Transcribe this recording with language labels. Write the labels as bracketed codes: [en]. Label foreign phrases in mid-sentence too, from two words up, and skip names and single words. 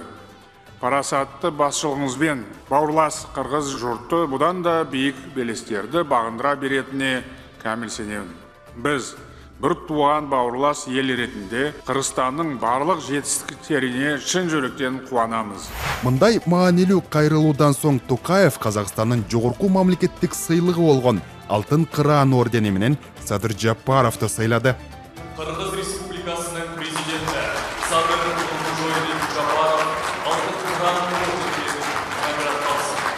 [kk] Парасатты басшылығыңызбен бауырлас қырғыз жұрты бұдан да биік белестерді бағындыра беретіне кәміл сенемін. Біз бір туған бауырлас ел ретінде Қырғызстанның барлық жетістіктеріне шын жүректен қуанамыз. [ky] Мындай маанилүү кайрылуудан соң Токаев Казакстандын жогорку мамлекеттик сыйлыгы болгон Алтын Кыран ордени менен Садыр Жапаровду сыйлады. Кыргыз Республикасынын президенти Садыр Жапаров Алтын Кыран орденин наградалсын.